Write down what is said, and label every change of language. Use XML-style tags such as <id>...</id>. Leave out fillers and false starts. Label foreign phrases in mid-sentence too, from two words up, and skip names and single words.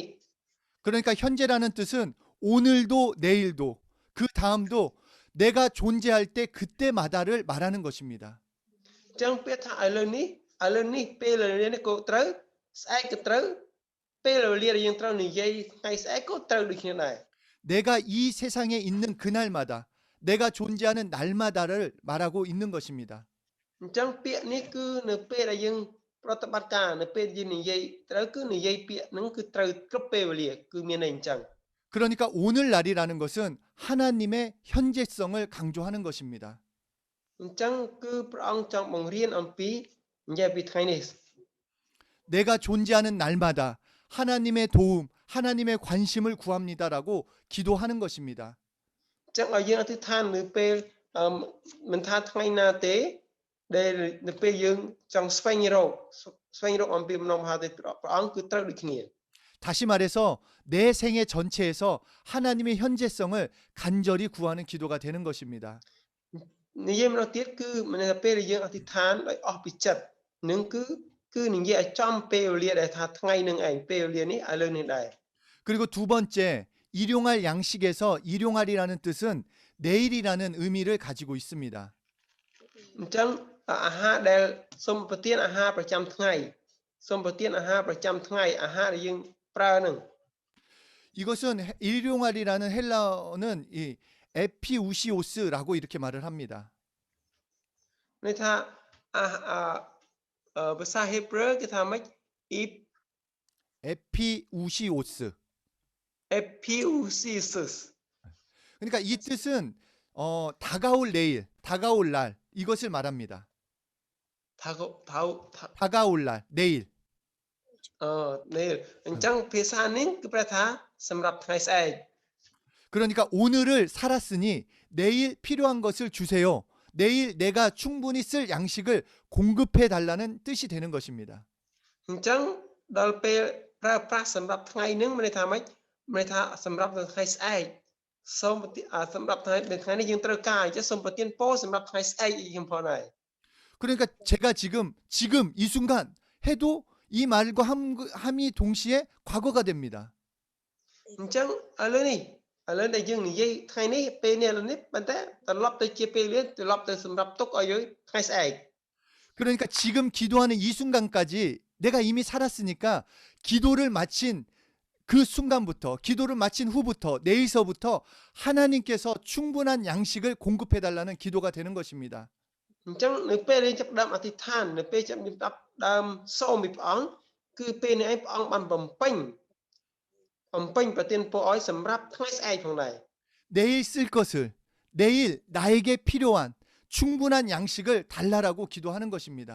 <ko>그러니까 현재라는 뜻은 오늘도 내일도 그 다음도 내가 존재할 때 그때마다를 말하는 것입니다.</ko> <km>អញ្ចឹងពាក្យថាឥឡូវនេះពេលវេលានេះក៏ត្រូវស្អែកក៏ត្រូវពេលវេលាដែលយើងត្រូវនិយាយថ្ងៃស្អែកក៏ត្រូវដូចគ្នាដែរ</km> <ko>내가 이 세상에 있는 그날마다 내가 존재하는 날마다를 말하고 있는 것입니다.</ko> <km>អញ្ចឹងពាក្យនេះគឺនៅពេលដែលយើងប្រតិបត្តិការនៅពេលយើងនិយាយត្រូវគឺនិយាយពាក្យហ្នឹងគឺត្រូវគ្រប់ពេលវេលាគឺមានន័យអញ្ចឹង</km> <ko>그러니까 오늘날이라는 것은 하나님의 현재성을 강조하는 것입니다.</ko> <km>អញ្ចឹងគឺព្រះអង្គចង់បង្រៀនអំពីនិយាយពីថ្ងៃនេះ</km> <ko>내가 존재하는 날마다 하나님의 도움, 하나님의 관심을 구합니다라고 기도하는 것입니다.</ko> <km>អញ្ចឹងឲ្យយើងអធិដ្ឋាននៅពេលមិនថាថ្ងៃណាទេដែលនៅពេលយើងចង់ស្វែងរកអំពីបំណងមហាទេព្រះអង្គគឺត្រូវដូចគ្នា</km> <ko>다시 말해서 내 생애 전체에서 하나님의 현재성을 간절히 구하는 기도가 되는 것입니다.</ko> <km>និយាយម្ដងទៀតគឺមិនថាពេលដែលយើងអធិដ្ឋានដោយអស់ពីចិត្តនឹងគឺនិយាយឲ្យចំពេលវេលាដែលថាថ្ងៃនឹងឯងពេលវេលានេះឥឡូវនេះដែរ</km> <ko>그리고 두 번째 일용할 양식에서 일용할이라는 뜻은 내일이라는 의미를 가지고 있습니다.</ko> <km>អញ្ចឹងអាហារដែលសូមប្រទានអាហារប្រចាំថ្ងៃសូមប្រទានអាហារប្រចាំថ្ងៃអាហារដែលយើងប្រើនឹង</km> <ko>이것은 일용할이라는 헬라어는 이 에피우시오스라고 이렇게 말을 합니다.</ko> <km>ន័យថាភាសាហេប្រឺគេថាម៉េច</km> <ko>에피우시오스. Epeusis 그러니까 이 뜻은 다가올 내일, 다가올 날 이것을 말합니다. 다가올 날, 내일.</ko> <km>នេះអញ្ចឹងភាសានេះគឺប្រែថាសម្រាប់ថ្ងៃស្អែក</km> <ko>그러니까 오늘을 살았으니 내일 필요한 것을 주세요. 내일 내가 충분히 쓸 양식을 공급해 달라는 뜻이 되는 것입니다.</ko> <km>អញ្ចឹងដល់ពេលប្រើប្រាស់សម្រាប់ថ្ងៃហ្នឹងមានន័យថាម៉េចមានន័យថាសម្រាប់ថ្ងៃស្អែកសូមសម្រាប់ថ្ងៃនេះយើងត្រូវការអញ្ចឹងសូមប្រទានពរសម្រាប់ថ្ងៃស្អែកខ្ញុំផងដែរ</km> <ko>그러니까 제가 지금 이 순간 해도 이 말과 함이 동시에 과거가 됩니다.</ko> <km>អញ្ចឹងឥឡូវដែលយើងនិយាយថ្ងៃនេះពេលនេះឥឡូវនេះប៉ុន្តែត្រឡប់ទៅជាពេលវេលាត្រឡប់ទៅសម្រាប់ទុកឲ្យយើងថ្ងៃស្អែក</km> <ko>그러니까 지금 기도하는 이 순간까지 내가 이미 살았으니까 기도를 마친 그 순간부터 기도를 마친 후부터 내일서부터 하나님께서 충분한 양식을 공급해 달라는 기도가 되는 것입니다.</ko> <km>អញ្ចឹងនៅពេលយើងចាប់ផ្ដើមអធិដ្ឋាននៅពេលចាប់ដើមសូមពីព្រះអង្គគឺពេលនេះឯងព្រះអង្គបានបំពេញប្រទានពរឲ្យសម្រាប់ថ្ងៃស្អែកផងដែរ</km> <ko>내일 쓸 것을 내일 나에게 필요한 충분한 양식을 달라라고 기도하는 것입니다.</ko>